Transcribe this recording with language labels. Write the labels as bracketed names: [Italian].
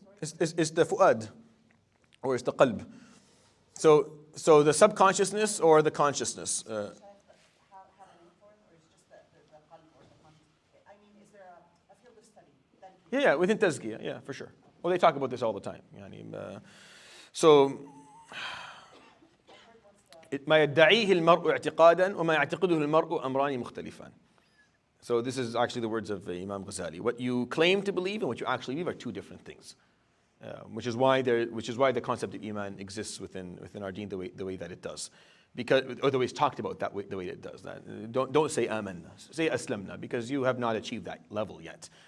[English] It's the fu'ad, or it's the qalb. So the subconsciousness or the consciousness. Have a name for it, or is just the qalb or the conscious? I mean, is there a field of study? Yeah, within tazkiyah, yeah, for sure. Well, they talk about this all the time. [Arabic] So ما يدعيه المرء اعتقادا وما يعتقده المرء أمران مختلفان. [English] So this is actually the words of Imam Ghazali. What you claim to believe and what you actually believe are two different things. Which is why the concept of iman exists within our deen the way that it does, or the way it's talked about the way it does. Don't say amanna, say aslamna, because you have not achieved that level yet.